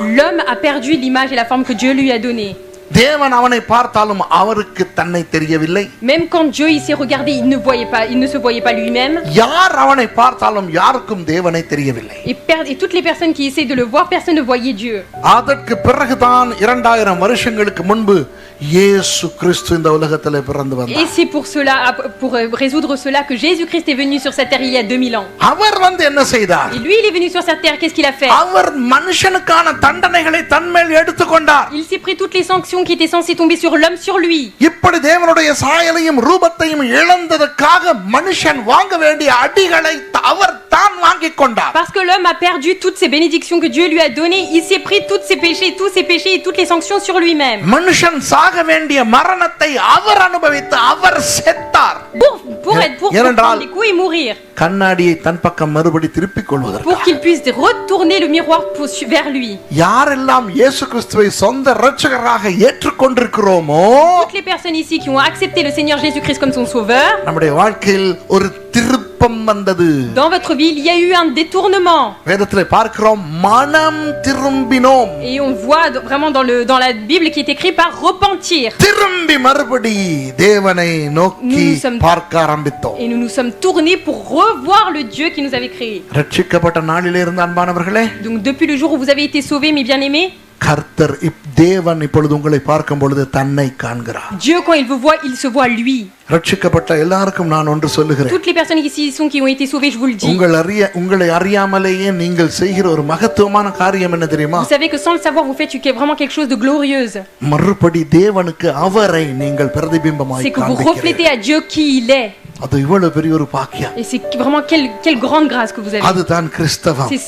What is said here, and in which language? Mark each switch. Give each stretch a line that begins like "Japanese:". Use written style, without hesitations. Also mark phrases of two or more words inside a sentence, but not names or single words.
French: l'homme a perdu l'image et la forme que Dieu lui a donnée.
Tamil: தேவன் அவனை பார்த்தாலும் அவருக்கு தன்னை தெரியவில்லை.
French: Même quand Dieu il s'est regardé, il ne se voyait pas lui-même.
Tamil: யார் அவனை பார்த்தாலும் யாருக்கும் தேவனை தெரியவில்லை.
French: Et toutes les personnes qui essaient de le voir, personne ne voyait Dieu.
Tamil: அதற்கு பிறகுதான் 2000 வருஷங்களுக்கு முன்பு இயேசு கிறிஸ்து இந்த உலகத்திலே பிறந்து
French: Et
Tamil: வந்தார்.
French: c'est pour cela, pour résoudre cela, que Jésus-Christ est venu sur cette terre il y a 2000 ans.
Tamil: அவர் வந்து என்ன செய்தார்?
French: Et lui, il est venu sur cette terre, qu'est-ce qu'il a fait?
Tamil: அவர் மனுஷனுக்கான தண்டனைகளை தன்மேல் எடுத்துக்கொண்டார்.
French: Il s'est pris toutes les sanctions qui étaient censées tomber sur l'homme, sur lui.
Tamil: இப்படி தேவனுடைய சாயலையும் ரூபத்தையும் இழந்ததற்காக மனுஷன் வாங்க வேண்டிய அடிகளை அவர் தான் வாங்கிக் கொண்டார்.
French: Parce que l'homme a perdu toutes ces bénédictions que Dieu lui a données, il s'est pris tous ses péchés et toutes les sanctions sur lui-même.
Tamil: மனுஷன் சாக வேண்டிய மரணத்தை அவர் அனுபவித்து அவர் செத்தார்.
French: Pour prendre les coups et mourir.
Tamil: கண்ணாடியை தன் பக்கம் மறுபடி திருப்பிக் கொள்வதற்கு,
French: Pour qu'il puisse retourner le miroir vers lui.
Tamil: யாரெல்லாம் இயேசு கிறிஸ்துவை சொந்த இரட்சகராக ஏற்றுக்கொண்டிருக்கிறோமோ,
French: Toutes les personnes ici qui ont accepté le Seigneur Jésus-Christ comme son sauveur,
Tamil: நம்முடைய வாழ்க்கையில் ஒரு திருப்பம் வந்தது.
French: dans votre vie, il y a eu un détournement.
Tamil: வேதத்திலே பார்க்கிறோம், மனம் திரும்பினோம்.
French: Et on voit vraiment dans la Bible qui est écrit par repentir.
Tamil: திரும்பி மறுபடி தேவனை நோக்கி பார்க்க ஆரம்பித்தோம்.
French: Et nous nous sommes tournés pour revoir le Dieu qui nous avait créés.
Tamil: ரட்சிக்கப்பட்ட நாளிலே இருந்த அன்பானவர்களே,
French: Donc depuis le jour où vous avez été sauvés, mes bien-aimés,
Tamil: கர்த்தர் தேவன் இப்பொழுது உங்களை பார்க்கும் பொழுது தன்னை காண்கிறார்.
French: Dieu, quand il vous voit, il se voit lui.
Tamil: ரட்சிக்கப்பட்ட எல்லாருக்கும் நான் ஒன்று சொல்லுகிறேன்.
French: Toutes les personnes qui ici sont, qui ont été sauvées, je vous le dis.
Tamil: உங்களை அறியாமலேயே நீங்கள் செய்கிற ஒரு மகத்துவமான காரியம் என்ன தெரியுமா?
French: Vous savez que sans le savoir, vous faites vraiment quelque chose de glorieuse.
Tamil: மறுபடி தேவனுக்கு அவரை நீங்கள் பிரதிபிம்பமாய்
French: C'est que vous
Tamil: காண்பிக்கிறீர்கள்.
French: reflétez à Dieu qui il est.
Tamil: அது இவ்வளவு பெரிய ஒரு பாக்கியம்.
French: Et c'est vraiment quelle grande grâce que vous avez.
Tamil: அதுதான் கிறிஸ்தவம்.
French: C'est